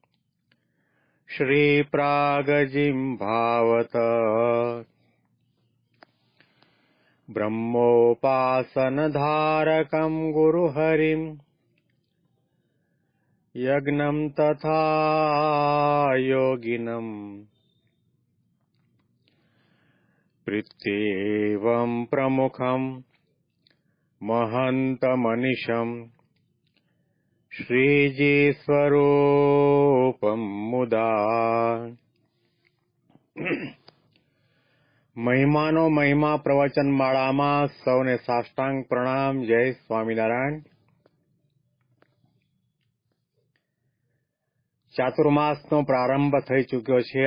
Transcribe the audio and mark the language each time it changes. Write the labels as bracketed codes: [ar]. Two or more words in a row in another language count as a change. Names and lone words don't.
[sa] श्रीप्रागजिह्वावत ब्रह्मोपासनधारकं गुरुहरिम् यज्ञं तथा योगिनम् प्रीत्येवं प्रमुखं महन्तमनिशम् श्रीजीस्वरूपं मुदा। [gu] મહિમાનો મહિમા પ્રવચન માળામાં સૌને સાષ્ટાંગ પ્રણામ. જય સ્વામિનારાયણ. ચાતુર્માસનો પ્રારંભ થઈ ચૂક્યો છે.